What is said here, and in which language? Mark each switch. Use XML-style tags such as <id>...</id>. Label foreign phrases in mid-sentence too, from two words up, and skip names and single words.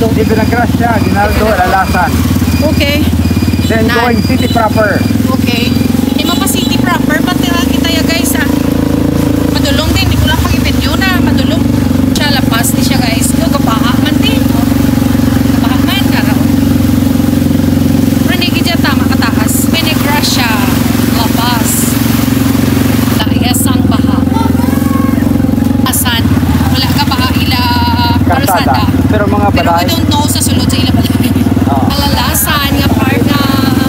<hil>Di Vinagracia, Aguinaldo, Lalasan. Okay.</hil> <en>Then going city proper. Okay.</en> <hil>Di mo pa</hil> <en>city proper,</en> <hil>pati lang kita ya guys ha. Madulong din, di ko lang pag-video na. Madulong. Siya lapas di siya guys. Gabaha man din. Gabaha man, karaw. Pero hindi kita tama kataas. Vinagracia, La Paz. Taas ang baha. Asan? Wala ka ba ila kalsada? Pero mga balay. Pero</hil> <en>we don't know</en> <hil>sa sulod sa ila balay. Kalalasan nga part na</hil>